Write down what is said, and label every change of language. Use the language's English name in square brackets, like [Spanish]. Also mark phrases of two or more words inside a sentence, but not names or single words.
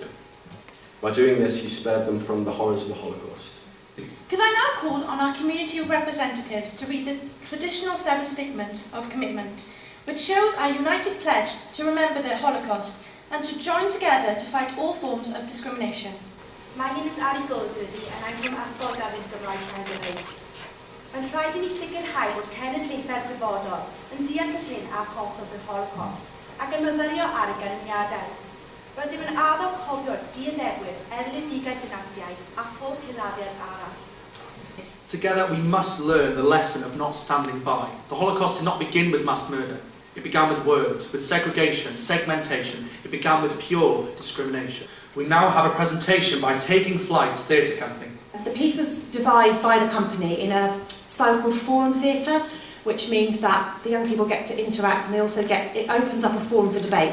[English] By doing this, he spared them from the horrors of the Holocaust. Because I now call on our community of representatives to read the traditional 7 statements of commitment, which shows our united pledge to remember the Holocaust and to join together to fight all forms of discrimination. My name is Ali Goldsworthy and I'm from Asbolgafn Gymraeg Caerdydd. [Welsh] Mae'n rhaid i ni sicrhau bod cenedlaethau'r dyfodol yn deall y hyn a achosodd y Holocaust ac yn myfyrio ar y ganlyniadau. Rydym yn addo cofio'r dioddefwyr erledigaeth y Naziaid a phob hiladdiad arall. [English] Together we must learn the lesson of not standing by. The Holocaust did not begin with mass murder. It began with words, with segregation, segmentation. It began with pure discrimination. We now have a presentation by Taking Flight Theatre Company. The piece was devised by the company in a style called forum theatre, which means that the young people get to interact and they also it opens up a forum for debate.